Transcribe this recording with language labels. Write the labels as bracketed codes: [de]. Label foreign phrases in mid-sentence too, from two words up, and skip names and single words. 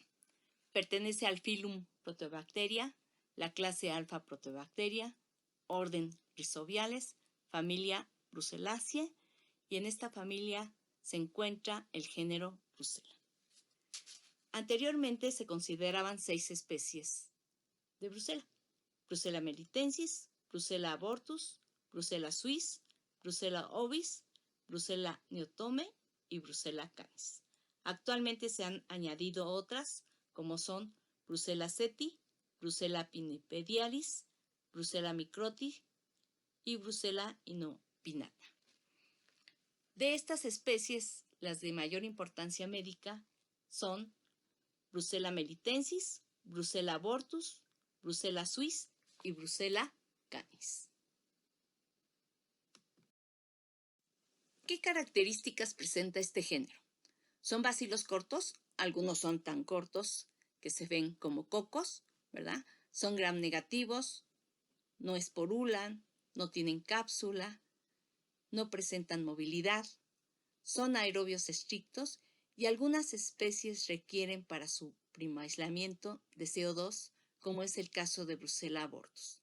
[es] Pertenece al filum Proteobacteria, la clase Alpha Proteobacteria, orden Rhizobiales, familia Brucellaceae, y en esta familia se encuentra el género Brucella. Anteriormente se consideraban 6 especies de Brucella: Brucella melitensis, Brucella abortus, Brucella suis, Brucella ovis, Brucella neotome y Brucella canis. Actualmente se han añadido otras como son Brucella seti, Brucella pinnipedialis, Brucella microti y Brucella inopinata. De estas especies, las de mayor importancia médica son Brucella melitensis, Brucella abortus, Brucella suis y Brucella canis. ¿Qué características presenta este género? Son bacilos cortos, algunos son tan cortos que se ven como cocos, ¿verdad? Son gram negativos, no esporulan, no tienen cápsula, no presentan movilidad, son aerobios estrictos y algunas especies requieren para su primo aislamiento de CO2, como es el caso de Brucella abortus.